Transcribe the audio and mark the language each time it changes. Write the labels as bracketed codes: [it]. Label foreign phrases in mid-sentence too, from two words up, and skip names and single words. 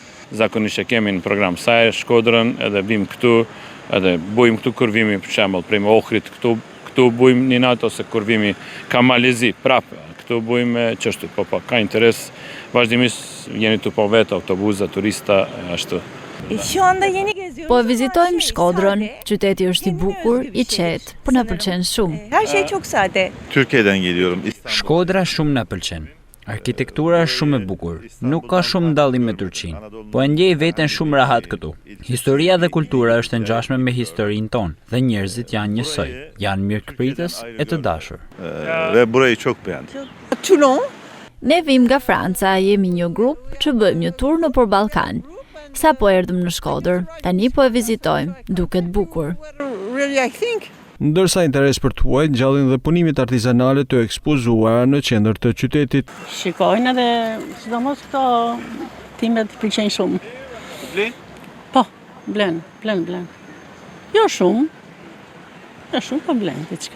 [sq] Zakonisht e kemi në program saj Shkodrën, edhe vim këtu, edhe bujmë këtu kur vimi për shembull prej Ohrit këtu bujmë një natë ose kur vimi ka Malezi prapë, këtu bujmë çështje, po ka interes vazhdimisht jeni tu po vetë autobuza, turista ashtu. Po vizitojmë Shkodrën, qyteti është i bukur, i qetë, po na pëlqen shumë. [tr] Her şey çok sade. Türkiye'den geliyorum. [sq] Shkodra shumë na pëlqen. Arkitektura është shumë e bukur, nuk ka shumë dallim me Turqinë, po e ndjej veten shumë rahat këtu. Historia dhe kultura është e ngjashme me historinë tonë dhe njerëzit janë njësoj, janë mirëkpritës e të dashur. [tr] Ve burayı çok beğendim. [sq] Toulon. Ne vim nga Franca, jemi një grup që bëjmë një tur nëpër Ballkan. Sa po erdhëm në Shkodër, tani po e vizitojmë, duket bukur. [en] Really, I think. [sq] Ndërsa interes për të huaj ngjallin dhe punimit artizanale të ekspozuara në qendër të qytetit. Shikojnë edhe sidomos këto timet pëlqejnë shumë. Blen? Po, blen. Jo shumë, po blen diçka.